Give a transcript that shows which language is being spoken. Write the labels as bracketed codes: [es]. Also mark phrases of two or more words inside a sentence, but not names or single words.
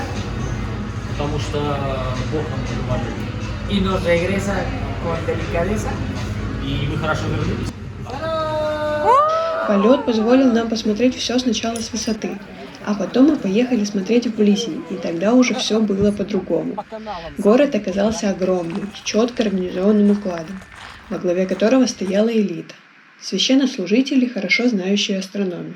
[ru] Потому что Бог нам поможет. [es] y nos regresa con delicadeza. [ru] И мы хорошо вернулись. Полет позволил нам посмотреть все сначала с высоты, а потом мы поехали смотреть вблизи, и тогда уже все было по-другому. Город оказался огромным, с четко организованным укладом, во главе которого стояла элита, священнослужители, хорошо знающие астрономию.